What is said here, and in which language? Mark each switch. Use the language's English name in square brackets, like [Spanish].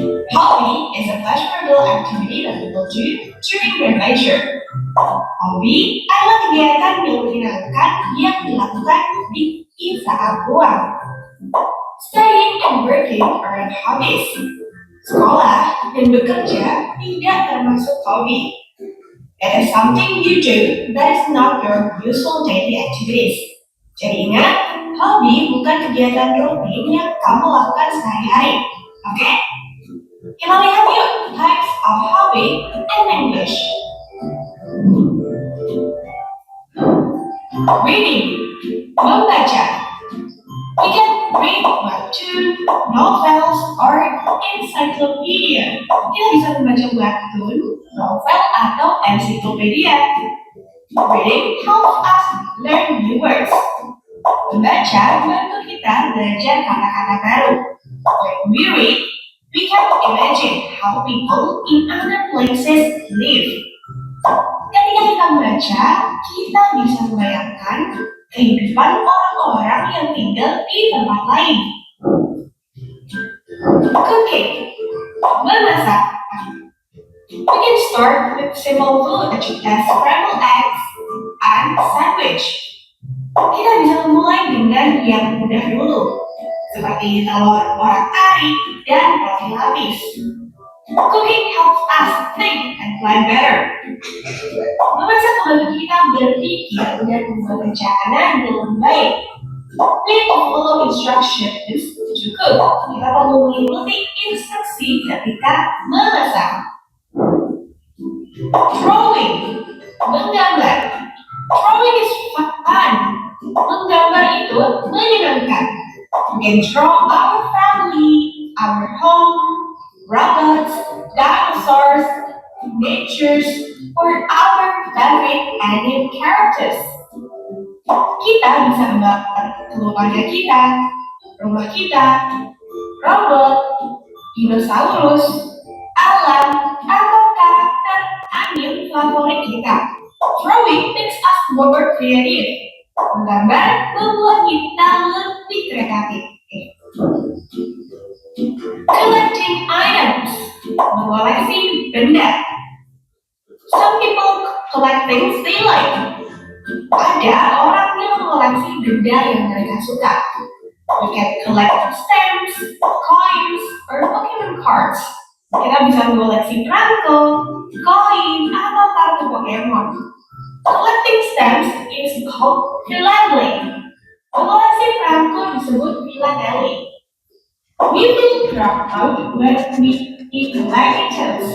[English] Hobby is a pleasurable activity that people do during their leisure. [Indonesian] Hobi adalah kegiatan yang menyenangkan yang dilakukan di saat luang. [English] Studying and working are hobbies. [Indonesian] Sekolah dan bekerja tidak termasuk hobi. [English] It is something you do that is not your usual daily activities. [Indonesian] Jadi ingat, hobi bukan kegiatan rutin yang kamu lakukan sehari-hari. Oke? Kita lihat yuk [English] types of hobby in English. Reading, [Indonesian] membaca. [English] We can read webtoon, novels, or encyclopedia. [Indonesian] Kita bisa membaca webtoon, novel, atau encyclopedia. [English] Reading helps us learn new words. [Indonesian] Membaca membantu kita belajar kata-kata baru. [English] When we read, we can imagine how people in other places live. [Indonesian] Ketika kita membaca, kita bisa membayangkan kehidupan orang-orang yang tinggal di tempat lain. [English] Cooking, [Indonesian] memasak. [English] We can start with simple food such as scrambled eggs and sandwich. [Indonesian] Kita bisa memulai dengan yang mudah dulu, seperti telur orak-arik dan roti lapis. [English] Cooking helps us think and plan better. [Indonesian] Memasak membantu kita berpikir dan membuat rencana dengan baik. [English] We follow instructions to cook. [Indonesian] Kita perlu mengikuti instruksi ketika memasak. [English] Drawing, [Indonesian] menggambar. [English] Drawing is fun. [Indonesian] Menggambar itu menyenangkan. [English] We can draw our family, our home, robots, dinosaurs, natures, or our favorite anime characters. [Indonesian] Kita bisa menggambar keluarga kita, rumah kita, robot, dinosaurus, alam, atau karakter anime favorit kita. [English] Drawing makes us more creative. [Indonesian] Menggambar membuat kita lebih kreatif. [English] Collecting items, [Indonesian] mengoleksi benda. [English] Some people collect things they like. [Indonesian] Ada orang yang mengoleksi benda yang mereka suka. [English] We can collect stamps, coins, or Pokemon cards. [Indonesian] Kita bisa mengoleksi perangko, koin, atau kartu Pokemon. [English] Collecting stamps is called philately. [Indonesian] Mengoleksi perangko disebut philately. [English] We feel proud when we collect items.